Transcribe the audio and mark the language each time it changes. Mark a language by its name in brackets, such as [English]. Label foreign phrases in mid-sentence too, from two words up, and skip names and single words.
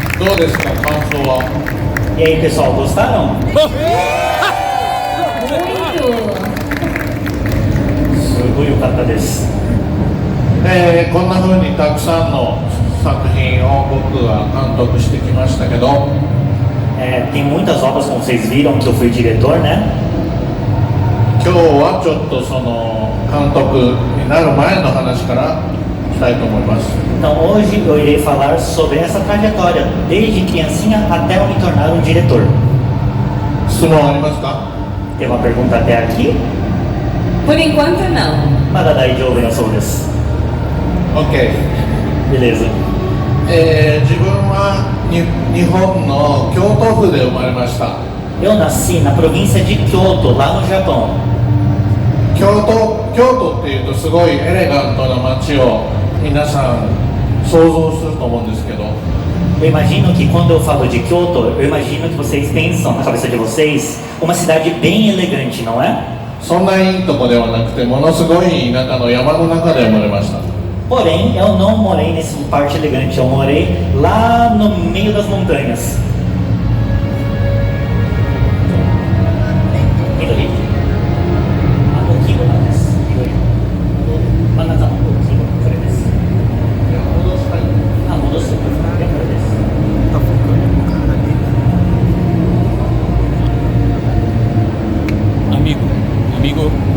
[Japanese] どうですか、感想は。 [Portuguese] E aí, pessoal, gostaram? Muito! [Japanese] すごい良かったです。こんな風にたくさんの作品を僕は監督してきましたけど、 [Portuguese] Tem muitas obras, como vocês viram, que eu fui diretor, né? [Japanese] 今日はちょっとその監督になる前の話からしたいと思います。 [Portuguese] Então hoje eu irei falar sobre essa trajetória, desde criancinha até eu me tornar um diretor. [Japanese] 質問ありますか？ [Portuguese] Tem uma pergunta até aqui? Por enquanto, não. [Japanese] まだ大丈夫だそうです。 OK。 [Portuguese] Beleza. [Japanese] 自分は日本の京都府で生まれました。 [Portuguese] Eu nasci na província de Kyoto, lá no Japão. [Japanese] 京都っていうとすごいエレガントな街を皆さん想像すると思うんですけど、 [Portuguese] Eu imagino que quando eu falo de Kyoto, eu imagino que vocês pensam na cabeça de vocês uma cidade bem elegante, não é? [Japanese] そんないいとこではなくてものすごい田舎の山の中で生まれました。 [Portuguese] Porém, eu não morei nesse parte elegante, eu morei lá no meio das montanhas. Midori? Amigo, amigo.